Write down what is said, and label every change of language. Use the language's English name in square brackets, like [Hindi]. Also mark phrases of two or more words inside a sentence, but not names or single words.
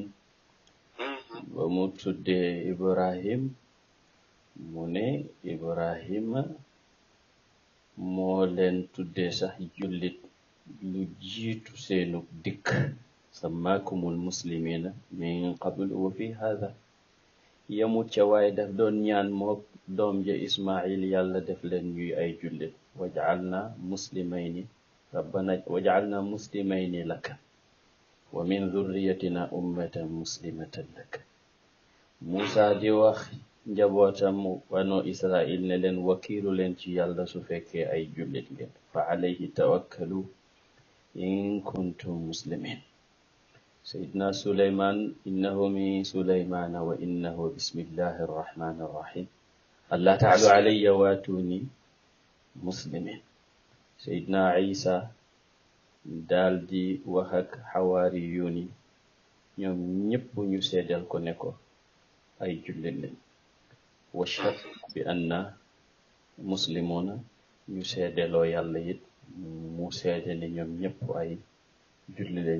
[Wolof] ba mu tuddee Ibrahim mu ne Ibrahima moo leen tuddee sax jullit lu jiitu seenu dikk. [Arabic] سماكم المسلمين من قبل وفي هذا. [Wolof] yamut ca waaye daf doon ñaan mook doom ja Ismail yàlla def leen ñuy ay jullit. [Arabic] واجعلنا مسلمين ربنا واجعلنا مسلمين لك ومن ذريتنا أمة مسلمة لك. [Wolof] Muusa di wax njabootam banu Israil ne leen wakiilu leen ci yàlla su fekkee ay jullit ngeen. [Arabic] فعليه توكلوا إن كنتم مسلمين. سيدنا سليمان إنه من سليمان وإنه بسم الله الرحمن الرحيم الله تعالى علي واتوني مسلمين سيدنا عيسى [Wolof] daldi wax ak xawaari yuuni ñoom ñëpp ñu seedeel ko ne ko ay jullit lañ [Arabic] واشهد بأنا مسلمون [Wolof] ñu seedeloo yàlla it mu seede ne ñoom ñëpp ay jullit lañ